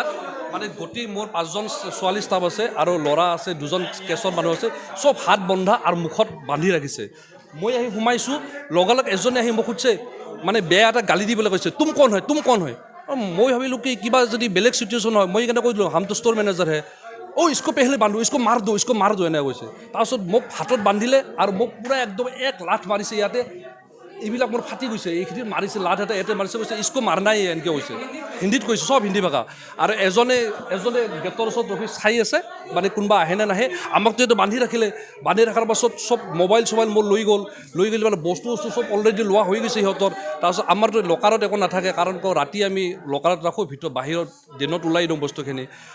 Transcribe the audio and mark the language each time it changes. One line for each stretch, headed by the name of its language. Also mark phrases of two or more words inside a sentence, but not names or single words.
Assamese: মানে গোটেই মোৰ 5জন ছোৱালী ষ্টাফ আছে আৰু ল'ৰা আছে 2জন কেছৰ মানুহ আছে চব হাত বন্ধা আৰু মুখত বান্ধি ৰাখিছে মই আহি সোমাইছোঁ লগালগ এজনে আহি মোক সুধিছে মানে বেয়া এটা গালি দিবলৈ কৈছে
Hindi: तुम कौन है
Assamese: মই ভাবিলোঁ কি কিবা যদি বেলেগ চিটুৱেশ্যন হয় মই সেইকাৰণে কৈ দিলোঁ
Hindi: हम तो स्टोर मैनेजर है इसको पहले बांधो इसको मार दो
Assamese: এনে কৈছে তাৰপিছত মোক হাতত বান্ধিলে আৰু মোক পুৰা একদম এক লাঠ মাৰিছে ইয়াতে এইবিলাক মোৰ ফাটি গৈছে এইখিনি মাৰিছে লাঠ এটা ইয়াতে মাৰিছে কৈছে
Hindi: इसको मारना है
Assamese: এনেকৈ কৈছে হিন্দীত কৈছে চব হিন্দী ভাষা আৰু এজনে গেটৰ ওচৰত ৰখি চাই আছে মানে কোনোবা আহে নে নাহে আমাক যিহেতু বান্ধি ৰখাৰ পাছত চব মোবাইল মোৰ লৈ গ'ল মানে বস্তু চব অলৰেডি লোৱা হৈ গৈছে সিহঁতৰ তাৰপিছত আমাৰতো লকাৰত একো নাথাকে কাৰণ ৰাতি আমি লকাৰত ৰাখোঁ বাহিৰত দিনত ওলাই দিওঁ বস্তুখিনি